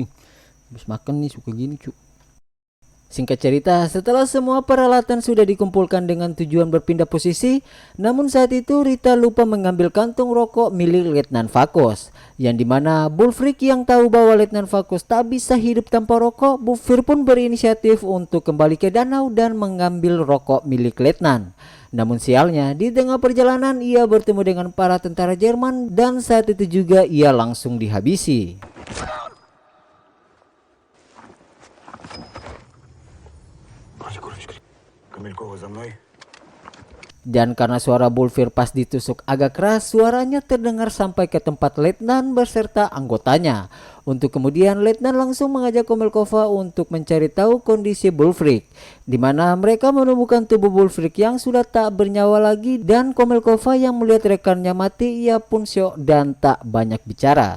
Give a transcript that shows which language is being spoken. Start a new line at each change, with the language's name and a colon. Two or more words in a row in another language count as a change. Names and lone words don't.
Indonesian: Habis makan nih suka gini, cu. Singkat cerita, setelah semua peralatan sudah dikumpulkan dengan tujuan berpindah posisi, namun saat itu Rita lupa mengambil kantung rokok milik Letnan Vakus, yang dimana Bulfrik yang tahu bahwa Letnan Vakus tak bisa hidup tanpa rokok, Bufir pun berinisiatif untuk kembali ke danau dan mengambil rokok milik Letnan. Namun sialnya, di tengah perjalanan ia bertemu dengan para tentara Jerman dan saat itu juga ia langsung dihabisi.
Russian: Камелькова за мной.
Indonesian: Dan karena suara Bulfir pas ditusuk agak keras, suaranya terdengar sampai ke tempat Letnan beserta anggotanya. Untuk kemudian Letnan langsung mengajak Komelkova untuk mencari tahu kondisi Bulfrik, di mana mereka menemukan tubuh Bulfrik yang sudah tak bernyawa lagi, dan Komelkova yang melihat rekannya mati, ia pun syok dan tak banyak bicara.